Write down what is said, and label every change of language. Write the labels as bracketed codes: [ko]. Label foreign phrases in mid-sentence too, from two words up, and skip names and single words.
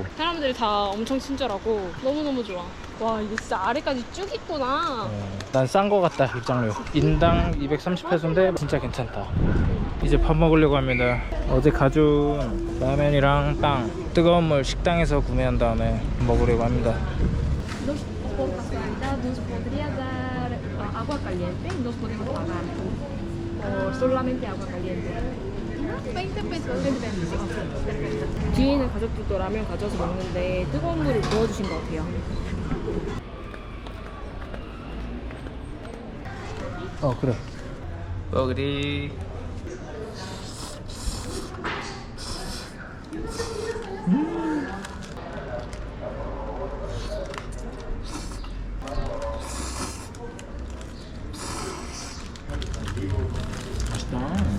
[ko] 사람들이 다 엄청 친절하고 너무너무 좋아. 와 이게 진짜 아래까지 쭉 있구나. 난 싼 거 같다. 입장료 인당 230페소인데 진짜 괜찮다. 이제 밥 먹으려고 합니다. 어제 가져온 라면이랑 빵 뜨거운 물 식당에서 구매한 다음에 먹으려고 합니다. [es] Por casualidad nos podría dar agua caliente y nos podemos pagar por solamente agua caliente. [ko] 뒤에 있는 가족들도 라면 가져서 먹는데 뜨거운 물을 부어주신 것 같아요. 그래. Pogri. 맛있다.